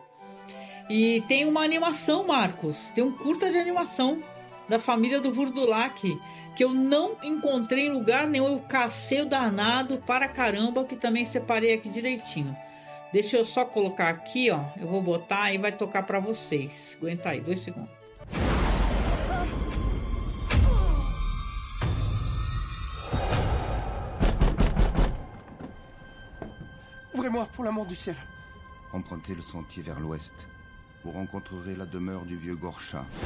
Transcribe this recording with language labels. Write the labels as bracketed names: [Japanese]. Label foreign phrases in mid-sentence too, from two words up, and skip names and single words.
[Portuguese] E tem uma animação, Marcos. Tem um curta de animação da família do Vurdulac, que eu não encontrei em lugar nenhum. Eu cacei o danado para caramba, que também separei aqui direitinho. Deixa eu só colocar aqui, ó. Eu vou botar e vai tocar para vocês. Aguenta aí, 2 segundos. [French] Ouvrez-moi, pour l'amour du ciel. Empruntez le sentier vers l'ouest. Vous rencontrerez la demeure du vieux Gorchin.